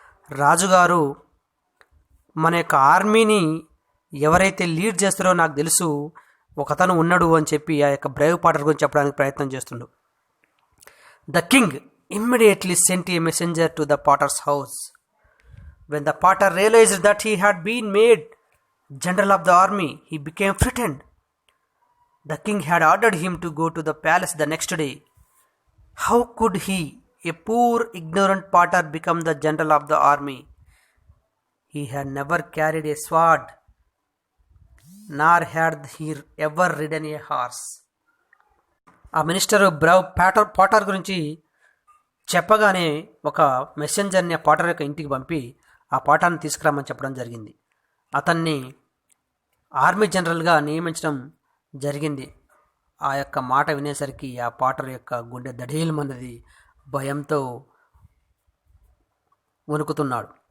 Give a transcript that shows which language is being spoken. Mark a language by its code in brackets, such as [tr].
[te] రాజుగారు, మన యొక్క ఆర్మీని ఎవరైతే లీడ్ చేస్తారో నాకు తెలుసు, ఒకతను ఉన్నాడు అని చెప్పి ఆ యొక్క బ్రేవ్ పాటర్ గురించి చెప్పడానికి ప్రయత్నం చేస్తుండు. [en] The king immediately sent a messenger to the potter's house. When the potter realised that he had been made general of the army, he became frightened. The king had ordered him to go to the palace the next day. How could he, a poor ignorant potter, become the general of the army? He had never carried a sword, nor had he ever ridden a horse. [te] ఆ minister Brave Potter గురించి చెప్పగానే ఒక మెసెంజర్ని ఆ Potter యొక్క ఇంటికి పంపి ఆ పాటర్ని తీసుకురామని చెప్పడం జరిగింది. అతన్ని ఆర్మీ జనరల్గా నియమించడం జరిగింది. ఆ యొక్క మాట వినేసరికి ఆ పాటర్ యొక్క గుండె దడేలమన్నది, భయంతో వణుకుతున్నాడు.